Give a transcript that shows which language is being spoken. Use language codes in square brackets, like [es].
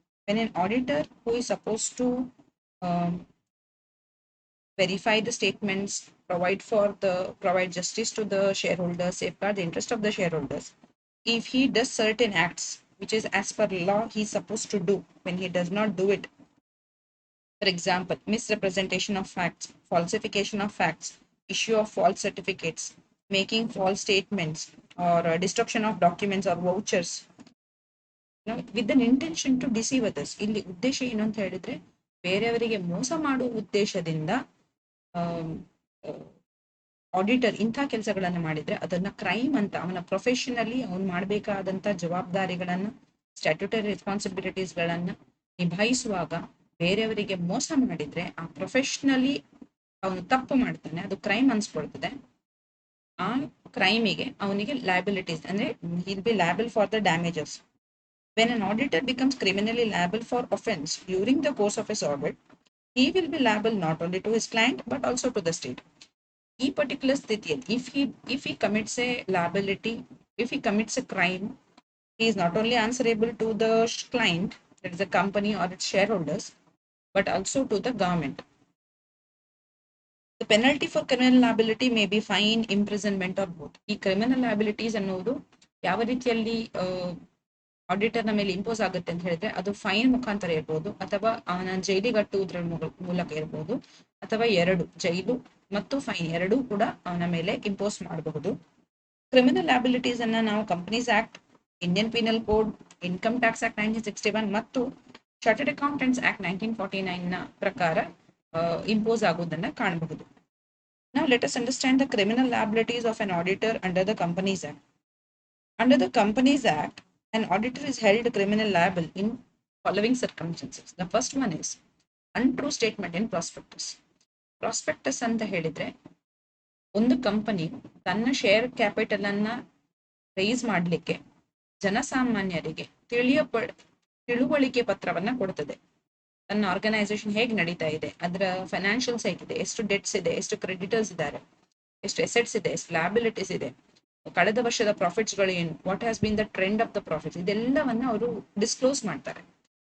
[en] When an auditor who is supposed to um, verify the statements, provide justice to the shareholders, safeguard the interest of the shareholders, if he does certain acts which is as per law he's supposed to do, when he does not do it, for example, misrepresentation of facts, falsification of facts, issue of false certificates, making false statements, or destruction of documents or vouchers, with an intention to deceive others. [kn] ಇಲ್ಲಿ ಉದ್ದೇಶ ಏನು ಅಂತ ಹೇಳಿದ್ರೆ, ಬೇರೆಯವರಿಗೆ ಮೋಸ ಮಾಡುವ ಉದ್ದೇಶದಿಂದ auditor ಇಂಥ ಕೆಲಸಗಳನ್ನ ಮಾಡಿದ್ರೆ ಅದನ್ನ ಕ್ರೈಮ್ ಅಂತ, ಅವನ ಪ್ರೊಫೆಷನಲಿ ಅವನು ಮಾಡಬೇಕಾದಂತ ಜವಾಬ್ದಾರಿಗಳನ್ನ, ಸ್ಟ್ಯಾಟ್ಯೂಟರಿ ರೆಸ್ಪಾನ್ಸಿಬಿಲಿಟೀಸ್ ಗಳನ್ನ ನಿಭಾಯಿಸುವಾಗ ಬೇರೆಯವರಿಗೆ ಮೋಸ ಮಾಡಿದ್ರೆ ಆ ಪ್ರೊಫೆಷನಲಿ ಅವನು ತಪ್ಪು ಮಾಡ್ತಾನೆ, ಅದು ಕ್ರೈಮ್ ಅನ್ಸ್ಕೊಳ್ತದೆ. ಆ ಕ್ರೈಮಿಗೆ ಅವನಿಗೆ ಲಯಬಿಲಿಟೀಸ್ ಅಂದ್ರೆ [en] Will be liable for the damages. When an auditor becomes criminally liable for offense during the course of his audit, he will be liable not only to his client but also to the state. [kn] ಈ particular ಸ್ಥಿತಿಯಲ್ಲಿ [en] if he commits a liability, if he commits a crime, he is not only answerable to the client, that is the company or its shareholders, but also to the government. The penalty for criminal liability may be fine, imprisonment or both. [kn] ಈ criminal liabilities ಅನ್ನೋದು ಯಾವ ರೀತಿಯಲ್ಲಿ ಆಡಿಟರ್ನ ಮೇಲೆ impose ಆಗುತ್ತೆ ಅಂತ ಹೇಳಿದ್ರೆ, ಅದು fine ಮುಖಾಂತರ ಇರ್ಬೋದು, ಅಥವಾ ಅವನ ಜೈಲಿಗಟ್ಟುವುದರ ಮೂಲಕ ಇರ್ಬೋದು, ಅಥವಾ ಎರಡು, ಜೈಲು ಮತ್ತು ಫೈನ್ ಎರಡೂ ಕೂಡ ಅವನ ಮೇಲೆ ಇಂಪೋಸ್ ಮಾಡಬಹುದು. ಕ್ರಿಮಿನಲ್ ಲಯಬಿಲಿಟೀಸ್ ಅನ್ನ ನಾವು companies act, Indian penal code, income tax act 1961 ಮತ್ತು ಚಾರ್ಟರ್ಡ್ ಅಕೌಂಟೆಂಟ್ಸ್ ಆಕ್ಟ್ 1949 ನ ಪ್ರಕಾರ ಇಂಪೋಸ್ ಆಗುವುದನ್ನ ಕಾಣಬಹುದು. [en] Now let us understand the criminal liabilities of an auditor under the Companies Act. Under the Companies Act, an auditor is held criminal liable in following circumstances. The first one is untrue statement in prospectus. [kn] Prospectus ಅಂತ ಹೇಳಿದ್ರೆ, ಒಂದು company ತನ್ನ share capital ಅನ್ನ rice ಮಾಡಲಿಕ್ಕೆ ಜನಸಾಮಾನ್ಯರಿಗೆ ತಿಳುವಳಿಕೆ ಪತ್ರವನ್ನ ಕೊಡ್ತದೆ. ತನ್ನ ಆರ್ಗನೈಸೇಷನ್ ಹೇಗೆ ನಡೀತಾ ಇದೆ, ಅದರ ಫೈನಾನ್ಷಿಯಲ್ಸ್ ಹೇಗಿದೆ, ಎಷ್ಟು ಡೆಟ್ಸ್ ಇದೆ, ಎಷ್ಟು ಕ್ರೆಡಿಟರ್ಸ್ ಇದ್ದಾರೆ, ಎಷ್ಟು ಎಸೆಟ್ಸ್ ಇದೆ, ಎಷ್ಟು ಲ್ಯಾಬಿಲಿಟೀಸ್ ಇದೆ, ಕಳೆದ ವರ್ಷದ ಪ್ರಾಫಿಟ್ಸ್ ಗಳು ಏನು, [en] what has been the trend of the profits, [kn] ಇದೆಲ್ಲವನ್ನ ಅವರು ಡಿಸ್ಕ್ಲೋಸ್ ಮಾಡ್ತಾರೆ.